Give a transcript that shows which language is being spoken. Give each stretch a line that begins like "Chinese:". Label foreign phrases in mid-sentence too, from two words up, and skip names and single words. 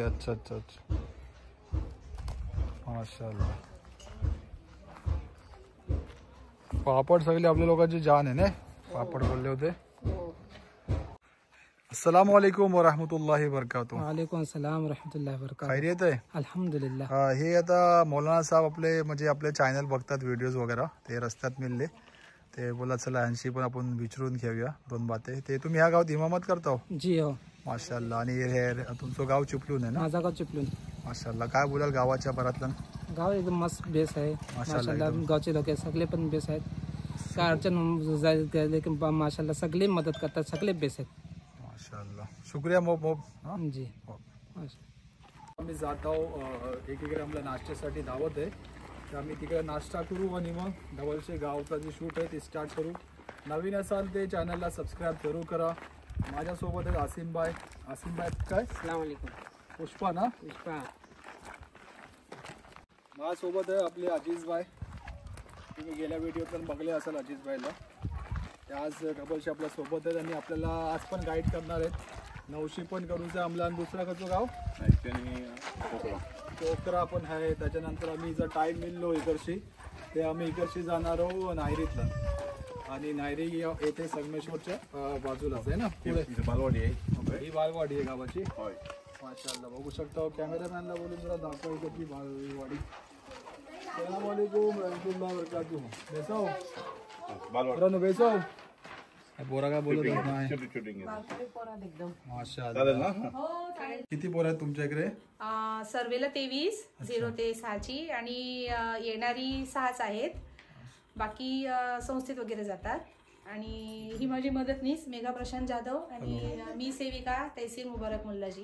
Marathi: अच्छा अच्छा अच्छा माशाअल्लाह। पापड सगळे आपल्या लोकांची जान आहे ना, पापड बोलले होते।
Arabic: السلام عليكم ورحمة الله وبركاته. وعليكم السلام ورحمة الله وبركاته.
Marathi: खैरियत आहे अल्हम्दुलिल्लाह। हे आता मौलाना साहब म्हणजे आपले चॅनल बघतात व्हिडिओज वगैरे, ते रस्त्यात मिळले ते बोला चला यांशी पण आपण विचारून घेऊया दोन बाते। ते तुम्ही ह्या गावात इमामत करता हो? जी हो माशाअल्लाह। आणि हे तुमचं गाव चिपळूण आहे ना? माझा गाव चिपळूण। माशाअल्लाह। काय बोलाल गावाच्या बरातलं? गाव एकदम मस्त बेस आहे माशाअल्लाह। गावचे लोक सगळे पण बेस आहेत, काय अडचण लेकिन माशाअल्लाह सगळे मदत करतात, सगळे बेस आहेत माशाअल्लाह। शुक्रिया मोब जी। आम्ही जात आहोत एकीकडे आम्हाला नाश्त्यासाठी दावत आहे, तर आम्ही तिकडे नाश्ता करू आणि मग डबलचे गावचा जे शूट आहे ते स्टार्ट करू। नवीन असाल ते चॅनलला सबस्क्राईब जरूर करा। माझ्यासोबत आहे आसिम भाई काय
Arabic: السلام عليكم.
Marathi: पुष्पा ना? पुष्पा। माझ्यासोबत आहे आपले अजीज भाई। तुम्ही गेल्या व्हिडिओत पण बघले असाल अजीज भाईला। ते आज डबलचे आपल्या सोबत आहेत आणि आपल्याला आज पण गाईड करणार आहेत। नवशी पण करूचं आम्हाला आणि दुसरा कसं गाव कोकरा पण आहे। त्याच्यानंतर आम्ही जर टाईम मिळलो इकडशी ते आम्ही इकडशी जाणार आहोत नायरीतला, आणि नायरी येथे संगमेश्वरच्या बाजूलाच आहे ना, पुढे बालवाडी आहे। ही बालवाडी आहे गावाची। माशाअल्लाह बघू शकता। कॅमेरामॅनला बोलून जरा दाखवा इकडची बालवाडी।
Arabic: السلام عليكم ورحمة الله وبركاته.
Marathi: बेसाओ बालवाडी बेसाओ पोरा का बोलत नाही माशाअल्लाह। किती पोरं आहेत तुमच्या इकडे? सर्वेला 23 0 ते 6 आणि येणारी 6 आहेत। बाकी संस्थेत वगैरे जातात। आणि ही माझी मदतनीस मेघा प्रशांत जाधव आणि मी सेविका तहसील मुबारक मुल्लाजी।